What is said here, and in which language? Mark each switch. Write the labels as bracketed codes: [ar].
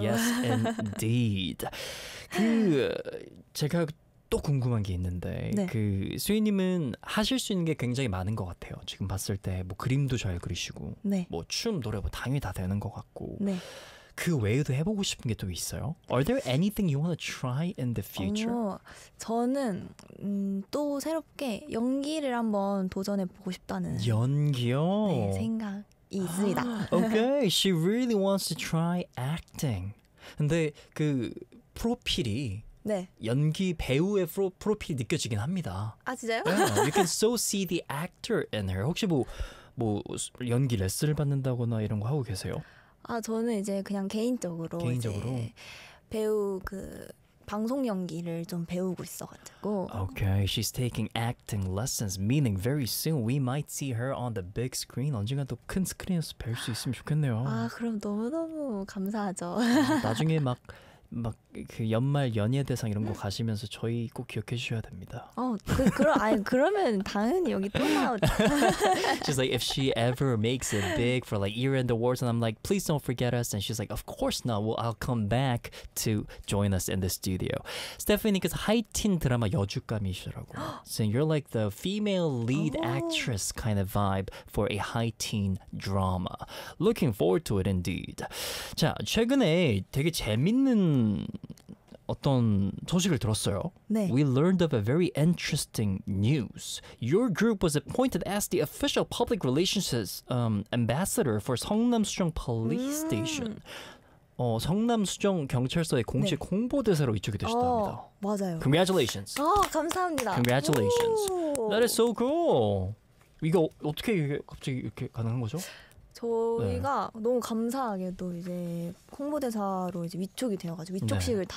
[en] Yes, indeed. [ko] 그 제가 또 궁금한 게 있는데 네. 그 수희님은 하실 수 있는 게 굉장히 많은 것 같아요. 지금 봤을 때 뭐 그림도 잘 그리시고 네. 뭐 춤, 노래 뭐 당연히 다 되는 것 같고 네. 그 외에도 해보고 싶은 게 또 있어요? [en] Are there anything you want to try in the future? [ko] 저는 또 새롭게 연기를 한번 도전해보고 싶다는 연기요? 네, 생각 있습니다. [en] Okay, she really wants to try acting. [ko] 근데 그 프로필이 네. 연기 배우의 프로필이 느껴지긴 합니다. 아, 진짜요? [en] Yeah, you can so see the actor in her. [ko] 혹시 뭐 연기 레슨을 받는다거나 이런 거 하고 계세요? 아, 저는 이제 그냥 개인적으로 배우 그 방송 연기를 좀 배우고 있어가지고. [en] Okay, she's taking acting lessons. Meaning, very soon we might see her on the big screen. [ko] 언젠가 또 큰 스크린에서 뵐 수 있으면 좋겠네요. 아, 그럼 너무 너무 감사하죠. 나중에 막 그 연말 연예 대상 이런 거 가시면서 저희 꼭 기억해 주셔야 됩니다. 그러면 당연히 여기 또 나오죠. [en] She's like, if she ever makes it big for like year-end awards, and I'm like, please don't forget us. And she's like, of course not. Well, I'll come back to join us in the studio. [ko] Stephanie님께서 하이틴 드라마 여주감이시라고. [en] So you're like the female lead actress kind of vibe for a high-teen drama. Looking forward to it indeed. [ko] 자, 최근에 되게 재밌는 어떤 소식을 들었어요. 네. [en] We learned of a very interesting news. Your group was appointed as the official public relations ambassador for 성남수정 police station. [ko] 성남수정 경찰서의 공식 네. 홍보대사로 이쪽이 되셨답니다. 맞아요. [en] Congratulations. [ko] 감사합니다. [en] Congratulations. That is so cool. [ko] 이거 어떻게 갑자기 이렇게 가능한 거죠? 저희가 네. 너무 감사하게도 이제 홍보대사로 이제 위촉이 되어가지고 위촉식을 네.